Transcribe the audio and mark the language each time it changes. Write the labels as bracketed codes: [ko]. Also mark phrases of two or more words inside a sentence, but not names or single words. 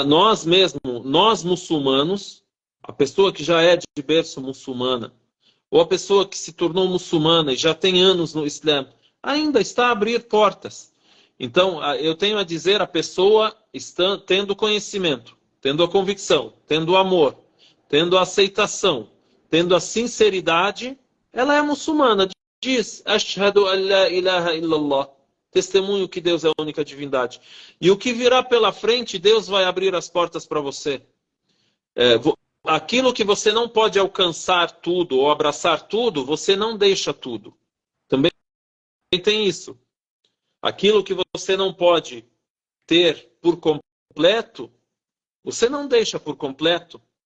[pt] Nós muçulmanos, a pessoa que já é de berço muçulmana, ou a pessoa que se tornou muçulmana e já tem anos no Islã, ainda está a abrir portas. Então, eu tenho a dizer, a pessoa está tendo conhecimento, tendo a convicção, tendo o amor, tendo a aceitação, tendo a sinceridade, ela é muçulmana. Diz, [ar] أشهد أن لا إله إلا الله. [pt] Testemunho que Deus é a única divindade. E o que virá pela frente, Deus vai abrir as portas para você. Aquilo que você não pode alcançar tudo ou abraçar tudo, você não deixa tudo. Também tem isso. Aquilo que você não pode ter por completo, você não deixa por completo.